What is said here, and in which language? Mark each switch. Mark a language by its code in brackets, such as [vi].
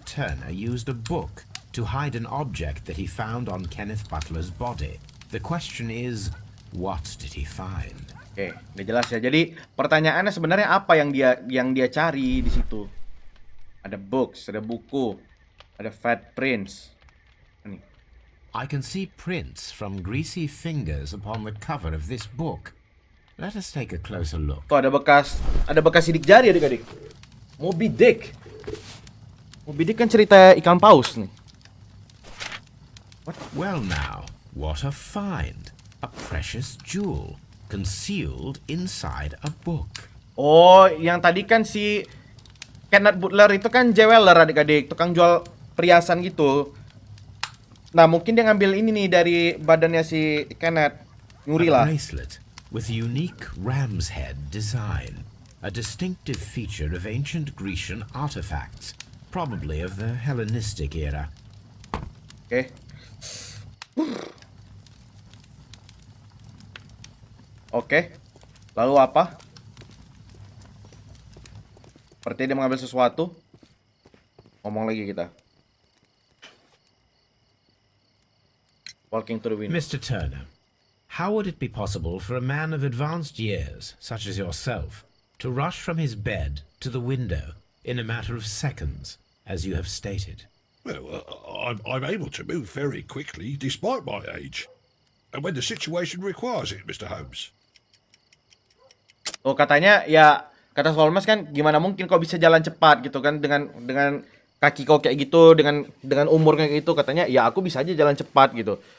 [en] Turner used a book to hide an object that he found on Kenneth Butler's body. The question is, what did he find? [id] Oke, udah jelas ya. Jadi pertanyaannya sebenarnya apa yang dia cari di situ? Ada books, ada buku, ada fat prints. Ini. [en] I can see prints from greasy fingers upon the cover of this book. Let us take a closer look. [id] Tuh ada bekas sidik jari adik-adik. Moby Dick kan cerita ikan paus nih. [en] Well now, what a find. A precious jewel concealed inside a book. [id] Oh, yang tadi kan si Kenneth Butler itu kan jeweler adik-adik, tukang jual perhiasan gitu. Nah, mungkin dia ngambil ini nih dari badannya si Kenneth. Nyuri lah. [en] A bracelet with unique ram's head design. A distinctive feature of ancient Grecian artifacts, probably of the Hellenistic era. [id] Oke. Oke. Lalu apa? Seperti dia mengambil sesuatu. Ngomong lagi kita. [en] Walking through the window. Mr. Turner, how would it be possible for a man of advanced years, such as yourself, to rush from his bed to the window in a matter of seconds, as you have stated? Well, I'm able to move very quickly despite my age. And when the situation requires it, Mr. Holmes. [id] Oh, katanya ya, kata Holmes kan gimana mungkin kau bisa jalan cepat gitu kan dengan kaki kau kayak gitu, dengan umur kayak gitu, katanya ya aku bisa aja jalan cepat gitu.